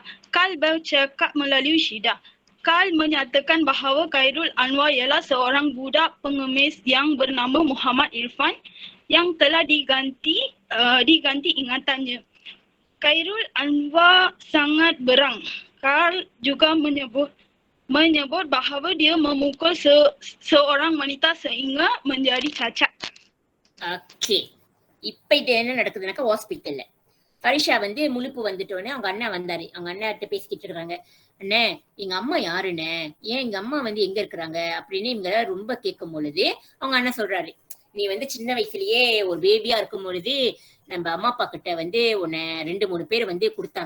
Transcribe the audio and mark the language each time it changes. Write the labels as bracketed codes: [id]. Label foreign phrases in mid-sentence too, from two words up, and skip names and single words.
[ms] Carl bercakap melalui Syida. Carl menyatakan bahawa Khairul Anwar ialah seorang budak pengemis yang bernama Muhammad Irfan yang telah diganti ingatannya. Khairul Anwar sangat berang. Carl juga menyebut bahawa dia memukul seorang wanita sehingga menjadi cacat. [ta] ஓகே, இப்ப இது என்ன நடக்குதுனாக்கா ஹாஸ்பிட்டல்ல ஃபரிஷா வந்து முழிப்பு வந்துட்டோன்னே அவங்க அண்ணன் வந்தாரு. அவங்க அண்ணன்கிட்ட பேசிக்கிட்டு இருக்காங்க. அண்ணே, எங்க அம்மா யாருண்ணே, ஏன் எங்க அம்மா வந்து எங்க இருக்கிறாங்க அப்படின்னு இவங்க ரொம்ப கேட்கும் பொழுது அவங்க அண்ணன் சொல்றாரு, நீ வந்து சின்ன வயசுலயே ஒரு பேபியா இருக்கும் பொழுது நம்ம அம்மா அப்பா கிட்ட வந்து உன்னை 2-3 பேர் வந்து கொடுத்தாங்க.